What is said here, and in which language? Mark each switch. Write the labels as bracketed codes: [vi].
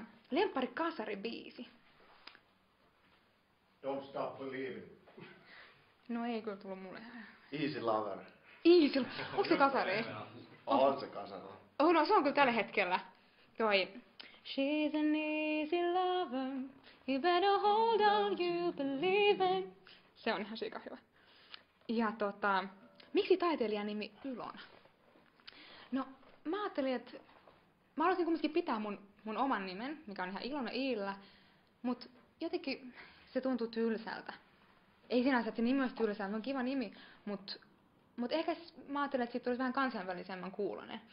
[fi] Lemppari kasaribiisi. [en] Don't stop believing. [fi] No ei kyllä tullut mulle. [en] Easy lover. [fi] Easy. Onko se kasari? On se kasari. [en] Oh no, [fi] se on kyllä tällä hetkellä. [en] Toi. She's an easy lover. You better hold on, you believe in. [fi] Se on ihan sika hyvä. Ja miksi taiteilijan nimi Ylona? No, mä ajattelin, että mä haluaisin kumminkin pitää mun oman nimen, mikä on ihan Ilona Iillä, mut jotenkin se tuntuu tylsältä. Ei sinänsä, että se nimi olisi tylsältä, on kiva nimi, mut ehkä mä ajattelin, että siitä tulisi vähän kansainvälisemmän kuulonen.